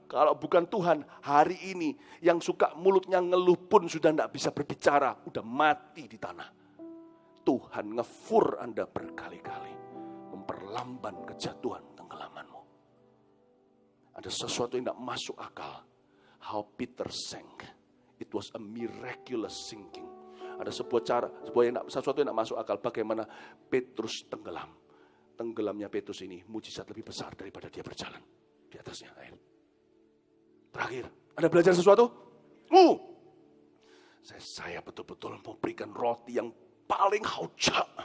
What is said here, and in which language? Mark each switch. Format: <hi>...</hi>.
<id>Kalau bukan Tuhan, hari ini yang suka mulutnya ngeluh pun sudah tidak bisa berbicara. Udah mati di tanah. Tuhan ngefur Anda berkali-kali. Memperlamban kejatuhan tenggelammu. Ada sesuatu yang tidak masuk akal.</id> <en>How Peter sank. It was a miraculous sinking.</en> <id>Ada sesuatu yang tidak masuk akal. Bagaimana Petrus tenggelam. Tenggelamnya Petrus ini mujizat lebih besar daripada dia berjalan di atasnya air. Terakhir, Anda belajar sesuatu? Saya betul-betul mau berikan roti yang paling hauja.</id>